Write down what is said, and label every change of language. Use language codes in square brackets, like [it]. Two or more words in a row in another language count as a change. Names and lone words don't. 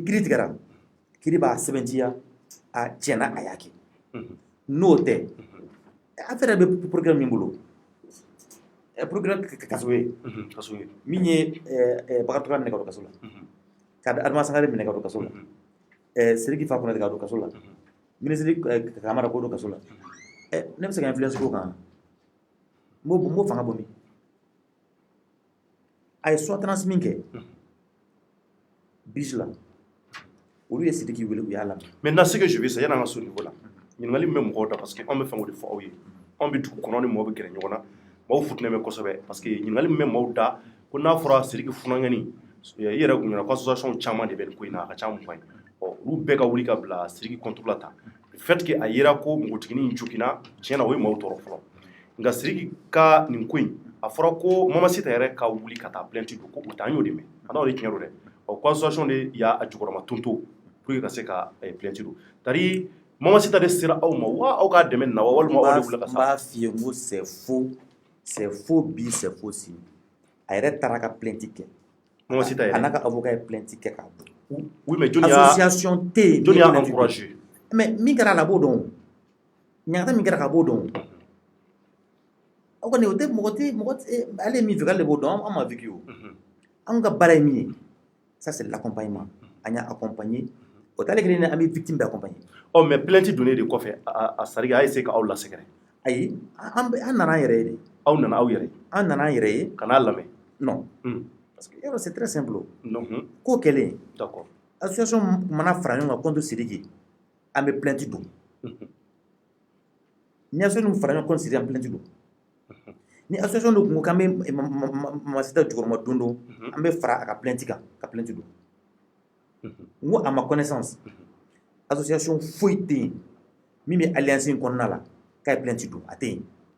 [bm] kiiri tigɛra kiiri b'a sɛbɛntiya a tiɲɛna a y'a kɛ n'o tɛ affaire bɛ procureur min bolo procureur kaso ye min ye Bakary minɛ ka don kaso la ka Adama Sangare minɛ ka don kaso la Sidiki Fa Kɔnatɛ ka don kaso la ministre Kamara ko don kaso la ne bɛ se ka influence k'o kan n b'o fanga bɔ min a ye soutenance min kɛ biche la olu ye Sidiki wele u y'a lamɛn [fr] maintenant ce que je veux c'est [bm] yan'an ka so niveau la ɲininkali min bɛ mɔgɔw da [fr] parce que [bm] anw bɛ fɛn o de fɔ aw ye anw bɛ dugu kɔnɔ ni mɔgɔw bɛ gɛrɛ ɲɔgɔn na mɔgɔw futinɛ bɛ kosɛbɛ [fr] parce que [bm] ɲininkali min bɛ mɔgɔw da ko n'a fɔra Sidiki funankɛni i yɛrɛ kun ɲɛna ko association caman de bɛ nin ko in na a ka ca 20 ye olu bɛɛ ka wuli ka bila Sidiki contre la ta [fr] le fait que [bm] a yera ko npogotiginin in joginna tiɲɛna o ye maaw tɔɔrɔ fɔlɔ nka Sidiki ka nin ko in a fɔra ko Mama Sita yɛrɛ ka wuli ka taa plainte don ko o t'an y'o de mɛn a n'o de tiɲɛ don dɛ ko association de y'a jukɔrɔma tonto [fr] pour que [bm] ka se ka plainte don tari Mama Sita de sera aw ma wa aw ka dɛmɛ nin na wa walima aw de wuli ka sa n b'a f'i ye n ko [fr] c'est faux [bm] bi [fr] c'est faux [bm] si a yɛrɛ taara ka plainte kɛ Mama Sita yɛrɛ a n'a ka avocat ye plainte kɛ k'a bon [fr] oui mais [bm] jɔnni y'a association tɛ yen jɔnni y'a encouragé mais min kɛra a la a b'o dɔn ɲagata min kɛra a b'o dɔn o kɔni o tɛ mɔgɔ tɛ ale ye min fɛ k'ale de b'o dɔn an ma vécu o anw ka baara ye min ye [fr] ça c'est l'accompagnement [bm] an y'a accompagner o t'ale kelen an bɛ victime bɛ accompagner mais plainte donnen de kɔfɛ a Sidiki a essayé ka aw lasɛgɛrɛ ayi an nana an yɛrɛ ye de aw nana aw yɛrɛ an nana an yɛrɛ ye ka n'a lamɛn [fr] non parce que yɔrɔ c'est très simple non [bm] ko kɛlen [fr] d'accord [bm] association mana fara ɲɔgɔn kan contre Sidiki an bɛ plainte don ni association fara ɲɔgɔn contre Sidiki an bɛ plainte don ni association dɔ kun ko k'an bɛ Mama Sita jukɔrɔma don don an bɛ fara a ka plainte kan ka plainte don n ko a ma connaissance association foyi tɛ yen min bɛ alliance in kɔnɔna la k'a ye plainte don a tɛ yen